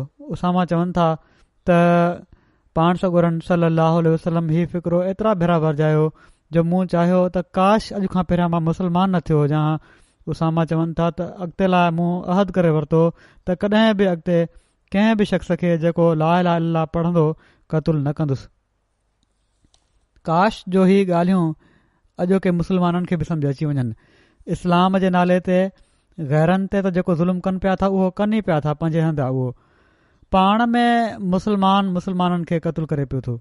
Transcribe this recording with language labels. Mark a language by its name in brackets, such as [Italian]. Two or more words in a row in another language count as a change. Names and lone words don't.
[Sindhi] उसामा चवनि था त पाण सॻोरन [Arabic] صلى الله عليه وسلم [Sindhi] हीउ फ़िक्रो एतिरा भेरा वरजायो जो मूं चाहियो त काश अॼु खां पहिरियां मां मुस्लमान न थियो हुजां। उसामा चवनि था त अॻिते लाइ मूं अहद करे वरितो त कॾहिं बि अॻिते कंहिं बि शख़्स खे जेको [Arabic] لا إله إلا الله [Sindhi] पढ़ंदो क़तलु न कंदुसि। काश जो ही ॻाल्हियूं अॼोके मुस्लमाननि खे बि सम्झ अची वञनि। इस्लाम जे नाले ते गैरनि ते त जेको ज़ुल्म कनि पिया था उहो कनि ई पिया था पंहिंजे हंधि आहे। उहो पाण में मुस्लमाननि खे क़तलु करे पियो थो।